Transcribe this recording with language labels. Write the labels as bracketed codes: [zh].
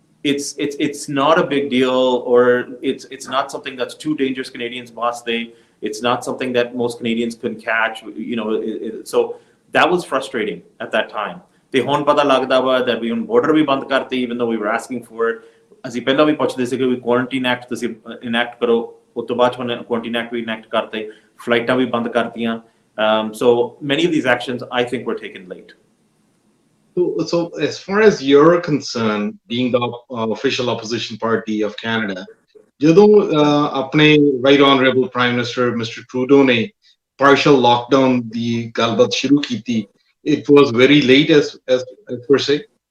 [en] it's not a big deal, or it's not something that's too dangerous Canadians must they, it's not something that most Canadians can catch, you know, so that was frustrating at that time। [pa] ਤੇ ਹੁਣ ਪਤਾ ਲੱਗਦਾ ਵਾ that we ਹੁਣ border ਵੀ ਬੰਦ ਕਰਤੇ [en] even though we were asking for it। [pa] ਅਸੀਂ ਪਹਿਲਾਂ ਵੀ ਪੁੱਛਦੇ ਸੀ ਕਿ ਵੀ ਕੁਆਰੰਟਾਈਨ ਐਕਟ ਤੁਸੀਂ ਇਨੈਕਟ ਕਰੋ, ਉਸ ਤੋਂ ਬਾਅਦ ਹੁਣ ਕੁਆਰੰਟਾਈਨ ਐਕਟ ਵੀ ਇਨੈਕਟ ਕਰਤੇ, ਫਲਾਈਟਾਂ ਵੀ ਬੰਦ ਕਰਤੀਆਂ, [en] so many of these actions I think were taken late। So as far as you're concerned, being the official opposition party of Canada, [pa] ਜਦੋਂ ਆਪਣੇ [en] right honorable prime minister Mr. Trudeau [pa] ਨੇ partial lockdown ਦੀ ਗੱਲਬਾਤ ਸ਼ੁਰੂ ਕੀਤੀ, [en] it was very late as per se?